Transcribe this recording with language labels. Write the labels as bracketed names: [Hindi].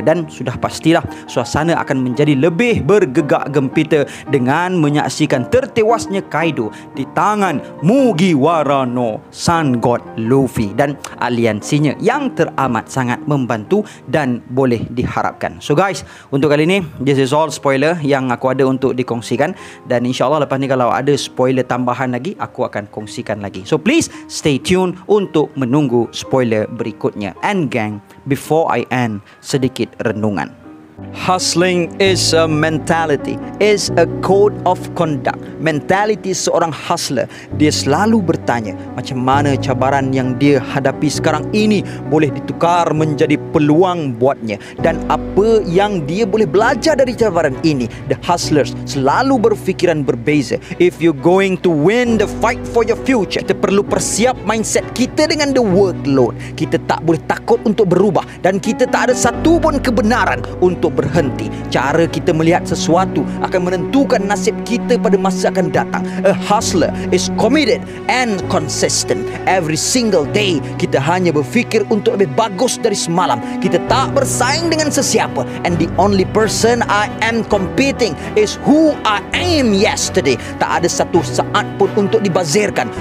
[Malay] Dan sudah pastilah suasana akan menjadi lebih bergegak gempita dengan menyaksikan tertewasnya Kaido di tangan Mugiwara no Sun God Luffy dan aliansinya yang teramat sangat membantu dan boleh diharapkan. So guys, untuk kali ini [English] this is all spoiler [Malay] yang aku ada untuk dikongsikan, dan insyaAllah lepas ni kalau ada spoiler tambahan lagi aku akan kongsikan lagi. So please stay tuned untuk menunggu spoiler berikutnya. [English] And gang, before I end, [Malay] sedikit renungan. [English] Hustling is a mentality, is a code of conduct. [Malay] Mentality seorang hustler, dia selalu bertanya macam mana cabaran yang dia hadapi sekarang ini boleh ditukar menjadi peluang buatnya, dan apa yang dia boleh belajar dari cabaran ini. [English] The hustlers [Malay] selalu berfikiran berbeza. [English] If you're going to win the fight for your future, [Malay] kita perlu persiap mindset kita dengan [English] the workload. [Malay] Kita tak boleh takut untuk berubah, dan kita tak ada satu pun kebenaran untuk berhenti. Cara kita melihat sesuatu akan menentukan nasib kita pada masa akan datang. [English] A hustler is committed and consistent. Every single day [Malay] kita hanya berfikir untuk lebih bagus dari semalam. Kita tak bersaing dengan sesiapa, [English] and the only person I am competing is who I am yesterday. [Malay] Tak ada satu saat pun untuk dibazirkan.